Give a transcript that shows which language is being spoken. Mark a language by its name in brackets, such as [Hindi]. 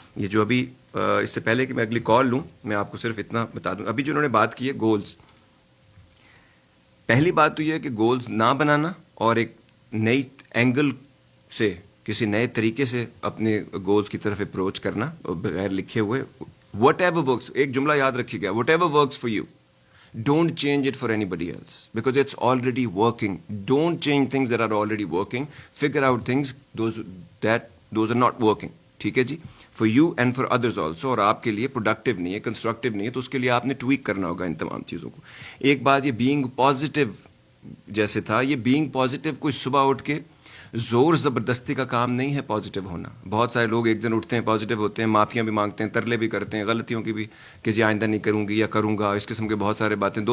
[Hindi] ये जो अभी इससे पहले कि मैं अगली कॉल लूँ, मैं आपको सिर्फ इतना बता दूँ, अभी जो उन्होंने बात की है गोल्स, पहली बात तो ये है कि गोल्स ना बनाना और एक नई एंगल से किसी नए तरीके से अपने गोल्स की तरफ अप्रोच करना बगैर लिखे हुए, वट एवर वर्क्स, एक जुमला याद रखिएगा, what ever works for you, [English] don't change it for anybody else because it's already working. Don't change things that are already working. Figure out things those are not working. [Hindi] ठीक है जी, [English] for you and for others also. [Hindi] और आपके लिए productive नहीं है, constructive नहीं है, तो उसके लिए आपने ट्वीक करना होगा इन तमाम चीज़ों को। एक बात, ये बीइंग पॉजिटिव जैसे था, ये बीइंग पॉजिटिव कोई सुबह उठ के जोर ज़बरदस्ती का काम नहीं है पॉजिटिव होना। बहुत सारे लोग एक दिन उठते हैं पॉजिटिव होते हैं, माफ़ियाँ भी मांगते हैं, तरले भी करते हैं, गलतियों की भी कि जी आइंदा नहीं करूँगी या करूँगा, इस किस्म के बहुत सारे बातें।